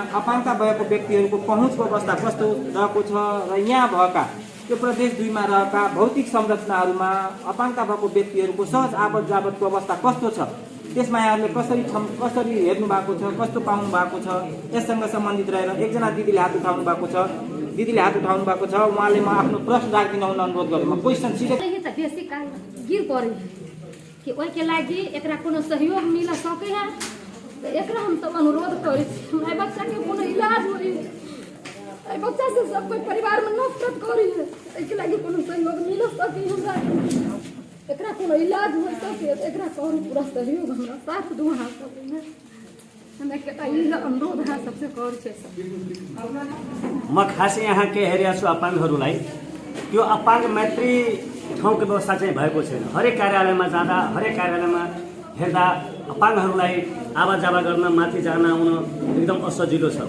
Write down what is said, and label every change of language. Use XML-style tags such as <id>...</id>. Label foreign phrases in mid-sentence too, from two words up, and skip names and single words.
<ne>अपाङ्गता भएको व्यक्तिहरूको पहुँचको अवस्था कस्तो रहेको छ र यहाँ भएका यो प्रदेश 2 मा रहेका भौतिक संरचनाहरूमा अपाङ्गता भएको व्यक्तिहरूको सहज आवत जावतको अवस्था कस्तो छ, त्यसमा यहाँहरूले कसरी हेर्नु भएको छ, कस्तो पाउनु भएको छ, यससँग सम्बन्धित रहेर एकजना दिदीले हात उठाउनु भएको छ। उहाँले म आफ्नो प्रश्न राखिदिन हुन अनुरोध गरेँ।</ne> <mai>म क्वेसन सीधे बेसी गिर पड़ी कि ओहि के लागि एकरा कोनो सहयोग मिल सके है, तो एकरा हम सब अनुरोध करै छी। हमरा बच्चा के कोनो इलाज होई, एहि बच्चा से सब कोई परिवार में नफरत करी है, एहि के लागि कोनो सहयोग मिल सके हमरा, एकरा कोनो इलाज हो सके एकरा करू पूरा सहयोग हमरा साथ दो हाथ सके है। हमरा के अनुरोध है सबसे कर छै।</mai> <ne>म खास यहाँ के हेरेको छु अपाङ्गहरूलाई त्यो अपाङ्ग मैत्री ठाउँको व्यवस्था चाहिँ भएको छैन। हरेक कार्यालयमा जाँदा हरेक कार्यालयमा हेर्दा अपाङ्गहरूलाई आवाज जावा गर्न माथि जान आउन एकदम असजिलो छ।</ne>